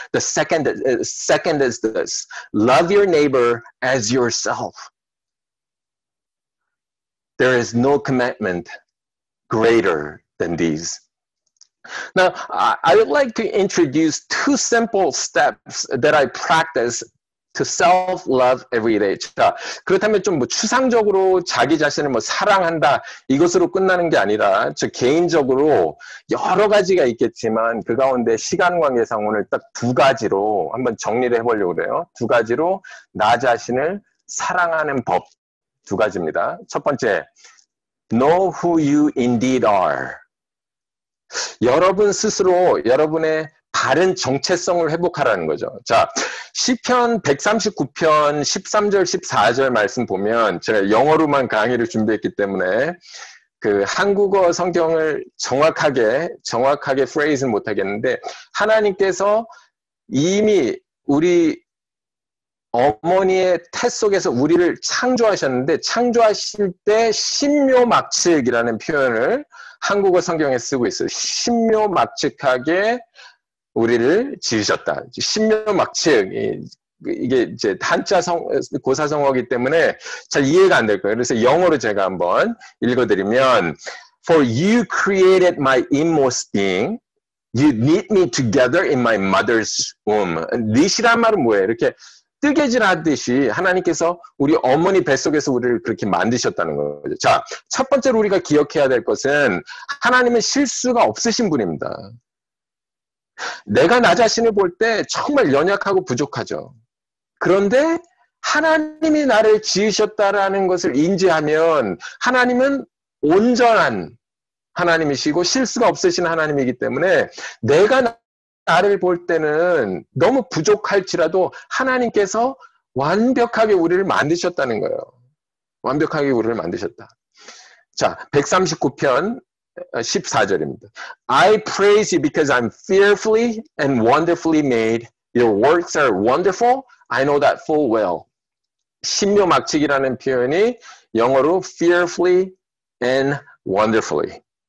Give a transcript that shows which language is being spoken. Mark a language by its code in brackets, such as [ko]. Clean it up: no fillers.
[en] The second is this: love your neighbor as yourself. There is no commandment greater than these. Now, I would like to introduce 2 simple steps that I practice to self-love every day. [ko] 자, 그렇다면 좀 추상적으로 자기 자신을 사랑한다 이것으로 끝나는 게 아니라 저 개인적으로 여러 가지가 있겠지만 그 가운데 시간 관계상 오늘 딱 2가지로 한번 정리를 해보려고 그래요. 2가지로 나 자신을 사랑하는 법 2가지입니다. 첫 번째, [en] know who you indeed are. [ko] 여러분 스스로 여러분의 바른 정체성을 회복하라는 거죠. 자, 시편 139편 13절 14절 말씀 보면 제가 영어로만 강의를 준비했기 때문에 그 한국어 성경을 정확하게 프레이즈는 못하겠는데 하나님께서 이미 우리 어머니의 태 속에서 우리를 창조하셨는데 창조하실 때 신묘막측이라는 표현을 한국어 성경에 쓰고 있어요. 신묘막측하게 우리를 지으셨다. 신묘막측 이게 이제 한자 고사성어이기 때문에 잘 이해가 안 될 거예요. 그래서 영어로 제가 한번 읽어드리면 [en] For you created my inmost being. You knit me together in my mother's womb. [ko] knit이란 말은 뭐예요? 이렇게 뜨개질 하듯이 하나님께서 우리 어머니 뱃속에서 우리를 그렇게 만드셨다는 거죠. 자, 첫 번째로 우리가 기억해야 될 것은 하나님은 실수가 없으신 분입니다. 내가 나 자신을 볼 때 정말 연약하고 부족하죠. 그런데 하나님이 나를 지으셨다라는 것을 인지하면 하나님은 온전한 하나님이시고 실수가 없으신 하나님이기 때문에 내가 나를 볼 때는 너무 부족할지라도 하나님께서 완벽하게 우리를 만드셨다는 거예요. 완벽하게 우리를 만드셨다. 자, 139편 14절입니다. [en] I praise you because I'm fearfully and wonderfully made. Your works are wonderful. I know that full well. [ko] 신묘막측이라는 표현이 영어로 [en] fearfully and wonderfully.